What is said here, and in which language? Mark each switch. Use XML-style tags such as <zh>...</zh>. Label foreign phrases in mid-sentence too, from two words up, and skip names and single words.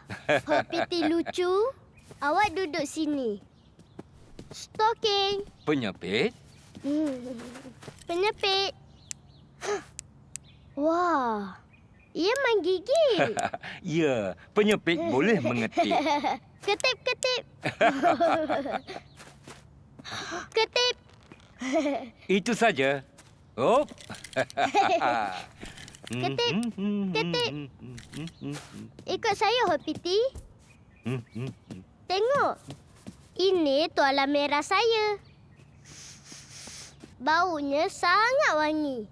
<ms>Hoppity lucu. Awak duduk sini. Stocking. Penyepit. Penyepit. Wah. Ia menggigit. Ya, penyepit boleh mengetik. Ketip. Ketip. Itu saja. Oh. Ketik, ketik. Ikut saya, Hoppity. Tengok. Ini tuala merah saya. Baunya sangat wangi.</ms>